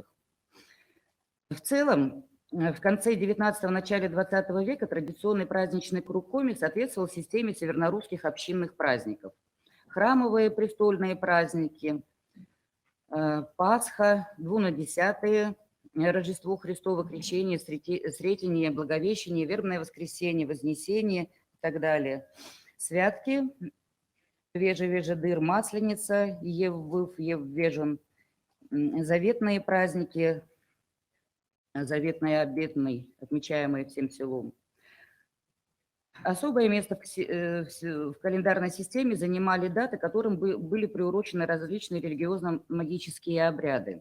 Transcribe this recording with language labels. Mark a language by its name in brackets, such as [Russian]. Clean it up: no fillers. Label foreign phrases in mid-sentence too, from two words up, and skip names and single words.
[Russian] В целом, в конце 19-го, начале 20 века традиционный праздничный круг Коми соответствовал системе севернорусских общинных праздников. Храмовые престольные праздники, Пасха, Двунадесятые, Рождество Христово, Крещение, Сретение, Благовещение, Вербное воскресенье, Вознесение и так далее. Святки, Вежа-Вежа-Дыр, Масленица, Ев-Выв, Ев-Вежен, заветные праздники, заветный и обетный, отмечаемый всем селом. Особое место в календарной системе занимали даты, которым были приурочены различные религиозно-магические обряды.